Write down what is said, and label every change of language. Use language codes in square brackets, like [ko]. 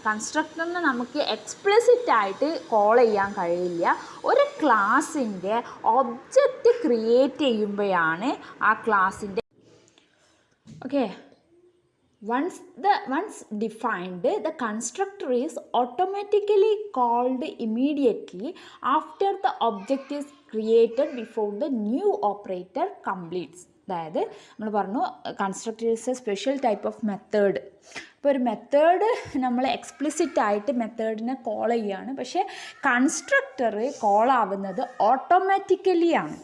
[ml] കൺസ്ട്രക്ടറിനെ നമുക്ക് എക്സ്പ്ലിസിറ്റ് ആയിട്ട് കോൾ ചെയ്യാൻ കഴിയില്ല. ഒരു ക്ലാസ്സിൻ്റെ ഒബ്ജക്റ്റ് ക്രിയേറ്റ് ചെയ്യുമ്പോഴാണ് ആ ക്ലാസ്സിൻ്റെ okay. [en] Once defined, the constructor is automatically called immediately after the object is created before the new operator completes. [ml] അതായത് നമ്മൾ പറഞ്ഞു [en] Constructor is a special type of method. [ml] ഇപ്പോൾ ഒരു മെത്തേഡ് നമ്മൾ എക്സ്പ്ലിസിറ്റ് ആയിട്ട് മെത്തേഡിനെ കോൾ ചെയ്യുകയാണ്. പക്ഷേ കൺസ്ട്രക്ടർ കോൾ ആവുന്നത് ഓട്ടോമാറ്റിക്കലി ആണ്.